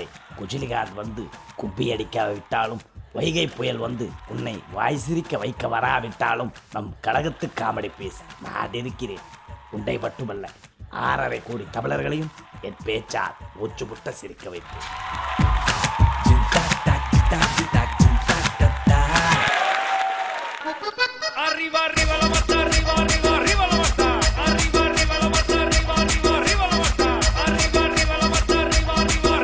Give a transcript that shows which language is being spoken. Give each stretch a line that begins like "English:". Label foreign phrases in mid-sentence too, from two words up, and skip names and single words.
Tamil: குஜிலிகாந்த் வந்து குப்பி அடிக்காவிட்டாலும் வைகை புயல் வந்து உன்னை வாய் சிரிக்க வைக்க வராவிட்டாலும் நம் கழகத்து காமெடி பேச நான் இருக்கிறேன். உன்னை மட்டுமல்ல, 6.5 கோடி தமிழர்களையும் என் பேச்சால் மூச்சு முட்ட சிரிக்க வைப்பேன்.
Italian: Arriva, arriva la matta, arriva, arriva, arriva la matta. Arriva, arriva la matta, arriva, arriva, arriva la matta. Arriva, arriva la matta, arriva, arriva.